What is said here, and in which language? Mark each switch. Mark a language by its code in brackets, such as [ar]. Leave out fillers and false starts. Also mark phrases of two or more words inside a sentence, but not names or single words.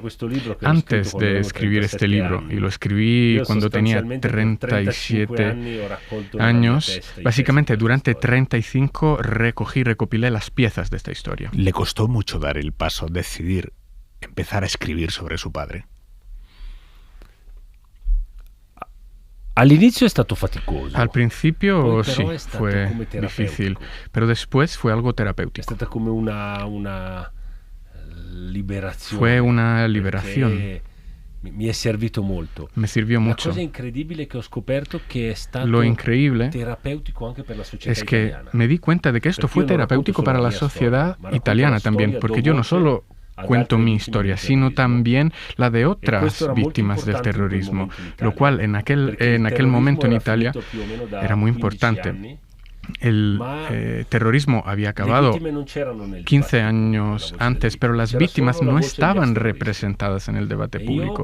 [es] Antes de escribir este libro, y lo escribí cuando tenía 37 años, básicamente durante 35 recopilé las piezas de esta historia. ¿Le costó mucho dar el paso, decidir empezar a escribir sobre su padre? [it] All'inizio è stato faticoso. [es] Al principio sí, fue difícil, pero después fue algo terapéutico. [it] È stata come una liberazione. [es] Fue una liberación. [it] Mi è servito molto. [es] Me sirvió mucho. [it] La cosa incredibile che ho scoperto che è stato [es] Lo increíble [it] terapéutico anche per la società [es] es que [it] italiana. [es] me di cuenta de que esto fue terapéutico para la sociedad italiana también, porque yo no solo cuento mi historia, sino también la de otras víctimas del terrorismo, lo cual en aquel momento en Italia era muy importante. El terrorismo había acabado 15 años antes, pero las víctimas no estaban representadas en el debate público.